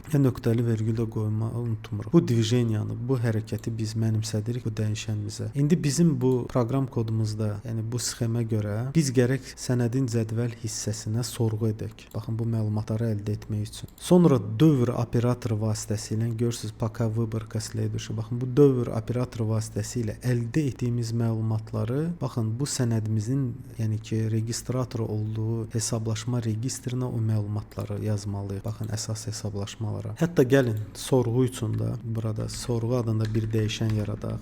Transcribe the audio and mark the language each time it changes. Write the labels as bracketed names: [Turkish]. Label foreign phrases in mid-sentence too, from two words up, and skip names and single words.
[Azerbaijani] Nöqtəli vergül də qoymağı unutmuruq. Bu движениyanı, bu hərəkəti biz mənimsədirik bu dəyişənimizə. İndi bizim bu proqram kodumuzda, yəni bu sxemə görə biz gərək sənədin cədvəl hissəsinə sorğu edək. Baxın, bu məlumatları əldə etmək üçün. Sonra dövr operatoru vasitəsilə görürsüz, [Russian] пока выборка следующая. [Azerbaijani] Baxın, bu dövr operatoru vasitəsilə əldə etdiyimiz məlumatları, baxın, bu sənədimizin, yəni ki, registratoru olduğu hesablaşma registrinə o məlumatları yazmalıyıq. Baxın, əsas hesablaşmalara. Hətta gəlin, sorğu üçün də burada sorğu adında bir dəyişən yaradaq.